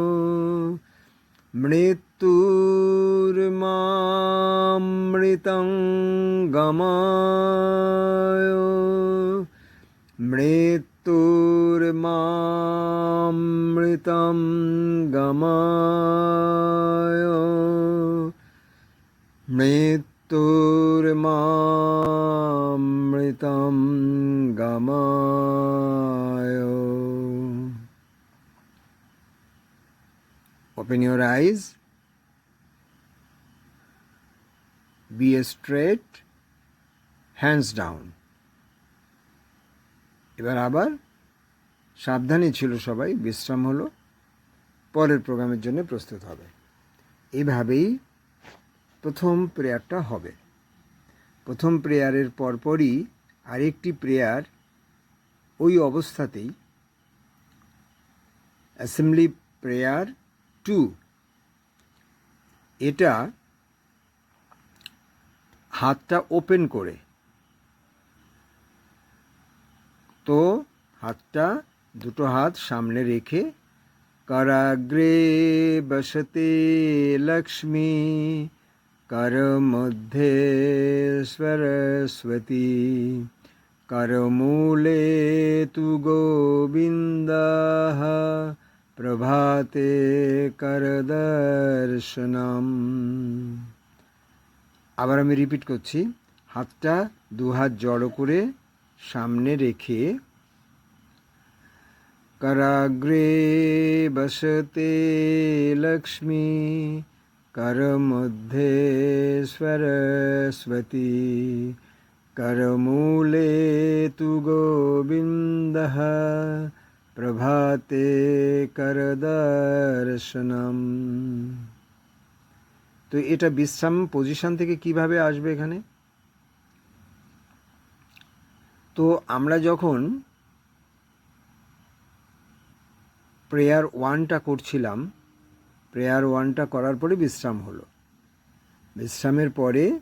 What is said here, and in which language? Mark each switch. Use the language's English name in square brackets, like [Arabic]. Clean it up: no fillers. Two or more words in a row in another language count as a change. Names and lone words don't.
[Sanskrit] मृत्युर्मामृतं गमय, मृत्युर्मामृतं गमय, मृत्युर्मामृतं गमय। [English] Open your eyes, be straight, hands down. [Bangla] এবার আবার সাবধানে ছিল সবাই, বিশ্রাম হলো, পরের প্রোগ্রামের জন্য প্রস্তুত হবে। এইভাবেই প্রথম প্রেয়ারটা হবে। প্রথম প্রেয়ারের পরপরই আরেকটি প্রেয়ার ওই অবস্থাতেই, [English] assembly prayer [Bangla] 2। এটা হাতটা ওপেন করে, তো হাতটা দুটো হাত সামনে রেখে, [Sanskrit] कराग्रे बसते लक्ष्मी, करमध्ये सरस्वती, करमूले तु गोविन्दः, प्रभाते करदर्शनम। [Bangla] আবার আমি রিপিট করছি, হাতটা দু হাত জড়ো করে সামনে রেখে, [Sanskrit] कराग्रे बसते लक्ष्मी, करमध्ये सरस्वती, करमूले तु गोविन्दः, प्रभाते करदर्शनम। [Bangla] তো এটা বিশ্রাম পজিশন থেকে কিভাবে আসবে এখানে? তো আমরা যখন প্রেয়ার 1টা করছিলাম, প্রেয়ার 1টা করার পরে বিশ্রাম হলো।